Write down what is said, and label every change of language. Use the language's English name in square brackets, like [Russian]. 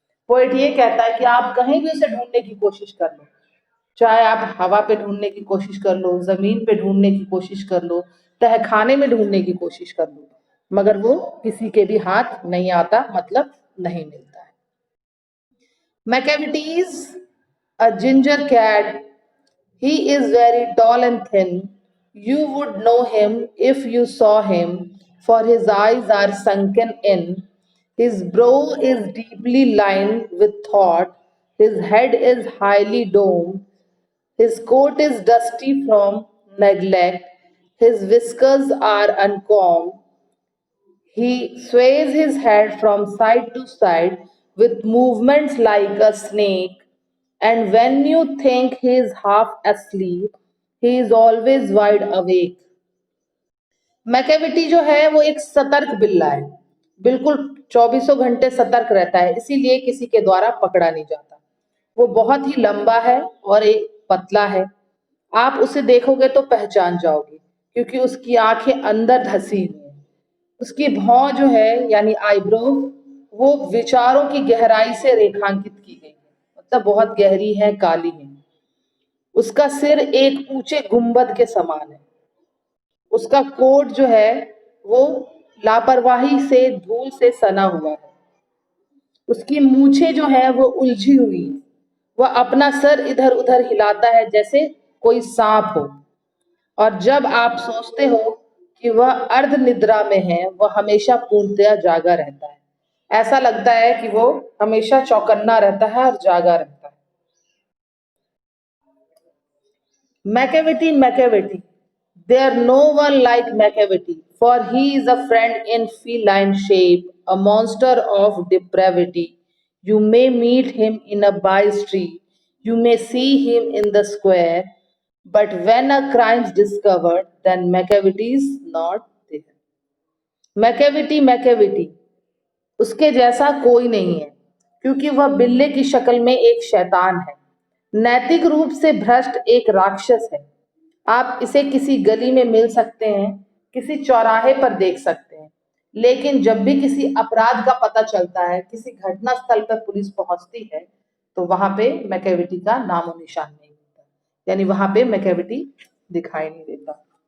[Hindi] Poet ये कहता है कि आप कहीं भी उसे ढूंढने की कोशिश कर लो, चाहे आप हवा पे ढूंढने की कोशिश कर लो, जमीन पे ढूंढने की कोशिश कर लो, तहखाने में ढूंढने की कोशिश कर लो, मगर वो किसी के भी हाथ नहीं आता, मतलब नहीं मिलता है। [English] Macavity is a ginger cat. He is very tall and thin. You would know him if you saw him, for his eyes are sunken in. His brow is deeply lined with thought. His head is highly domed. His coat is dusty from neglect. His whiskers are uncombed. He sways his head from side to side with movements like a snake, and when you think he is half asleep, he is always wide awake. [Hindi] Macavity जो है वो एक सतर्क बिल्ला है, बिल्कुल 24 घंटे सतर्क रहता है, इसीलिए किसी के द्वारा पकड़ा नहीं जाता। वो बहुत ही लंबा है और एक पतला है। आप उसे देखोगे तो पहचान जाओगे क्योंकि उसकी आंखें अंदर धसी हुई हैं। उसकी भौं जो है यानी आईब्रो, वो विचारों की गहराई से रेखांकित की गई है, मतलब बहुत गहरी है, काली है। उसका सिर एक ऊंचे गुंबद के समान है। उसका कोट जो है वो लापरवाही से धूल से सना हुआ है। उसकी मूछें जो है वो उलझी हुई। वह अपना सर इधर उधर हिलाता है जैसे कोई सांप हो। और जब आप सोचते हो कि वह अर्ध निद्रा में है, वह हमेशा पूर्णतया जागा रहता है। ऐसा लगता है कि वो हमेशा चौकन्ना रहता है और जागा रहता है। [English] Macavity, Macavity. There no one like Macavity, for he is a friend in feline shape, a monster of depravity. You may meet him in a by street, you may see him in the square, but when a crime is discovered, then Macavity is not there. Macavity, Macavity. [Hindi] उसके जैसा कोई नहीं है, क्योंकि वह बिल्ले की शक्ल में एक शैतान है, नैतिक रूप से भ्रष्ट एक राक्षस है। आप इसे किसी गली में मिल सकते हैं, किसी चौराहे पर देख सकते हैं, लेकिन जब भी किसी अपराध का पता चलता है, किसी घटना स्थल पर पुलिस पहुंचती है, तो वहां पे मैकेविटी का नामो निशान नहीं होता, यानी वहां पे मैकेविटी दिखाई नहीं देता।